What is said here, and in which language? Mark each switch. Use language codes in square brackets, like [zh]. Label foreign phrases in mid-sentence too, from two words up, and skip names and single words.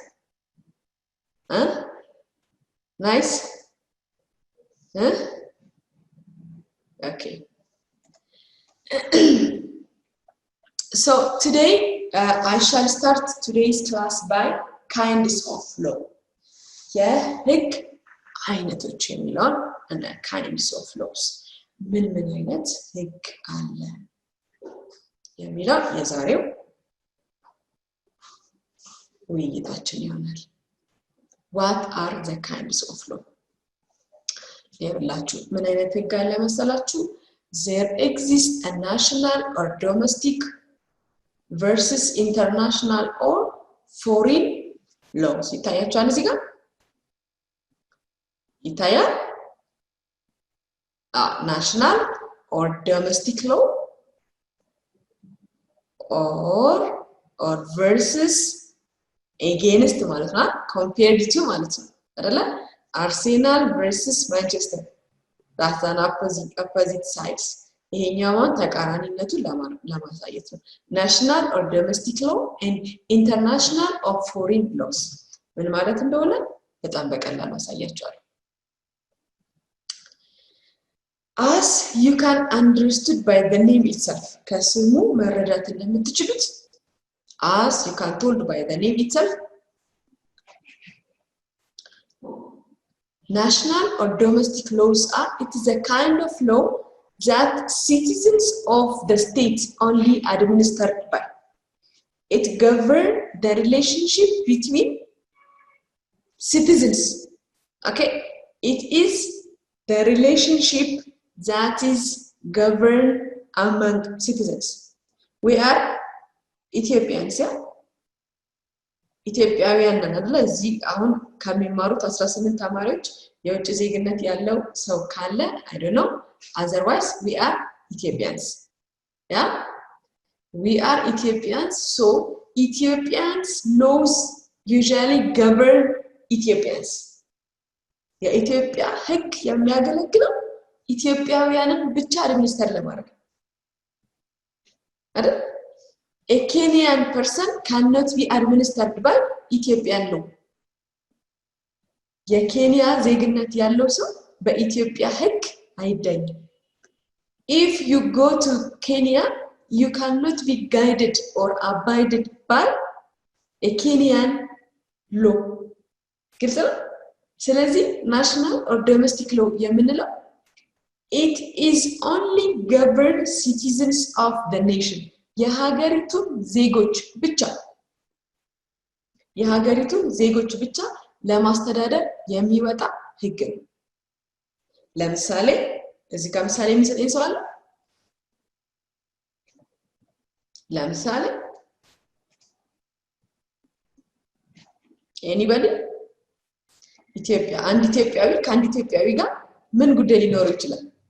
[en] nice okay so today I shall start today's class by kinds of law [am] የህግ አይነቶች የሚለውን [en] and kinds of laws [am] ምን አይነት ህግ አለ የሚለው የዛሬው ውይይታችን ይሆናል። [en] what are the kinds of law [am] ይላችሁ ምን አይነት ህግ አለ መሰላችሁ? [en] there exists a national or domestic versus international or foreign laws [am] ይታያችኋል እዚህ ጋር ይታያል [en] national or domestic law or versus against [am] ማለት ነው [en] compared to [am] ማለት ነው አይደለ? [en] Arsenal versus Manchester that's an opposite sides [am] ይሄኛውን ተቃራኒነቱን ለማሳየት ነው። [en] national or domestic law and international or foreign laws [am] ምን ማለት እንደሆነ በጣም በቀላሉ አሳያችኋለሁ። [en] as you can understood by the name itself [am] ከስሙ መረዳት እንደምትችሉት [en] as you can told by the name itself national or domestic laws are it is a kind of law that citizens of the state only administered by it govern the relationship between citizens okay it is the relationship that is governed among citizens we are Ethiopians [am] ኢትዮጵያውያን ነን አይደል? እዚህ አሁን ከሚማሩት 18 ተማሪዎች የውጭ ዜግነት ያለው ሰው ካለ [en] I don't know otherwise we are Ethiopians yeah we are Ethiopians so Ethiopians laws usually govern Ethiopians [am] የኢትዮጵያ ህግ የሚያገለግለው ኢትዮጵያውያንን ብቻ አድሚኒስተር ለማድረግ አይደል? [en] A Kenyan person cannot be administered by Ethiopian law. [am] የኬንያ ዜግነት ያለው ሰው በኢትዮጵያ ህግ አይዳኝም። [en] If you go to Kenya, you cannot be guided or abided by a Kenyan law. [am] ግልጽ ነው? ስለዚህ [en] national or domestic law የምንለው it is only governed citizens of the nation. [am] የሀገሪቱ ዜጎች ብቻ ለማስተዳደር የሚወጣ ህግ ነው። ለምሳሌ እዚህ ጋር ምሳሌ የሚሰጠኝ ሰው አለ? ለምሳሌ anybody ኢትዮጵያ አንድ ኢትዮጵያዊ ከአንድ ኢትዮጵያዊ ጋር ምን ጉዳይ ሊኖረው ይችላል?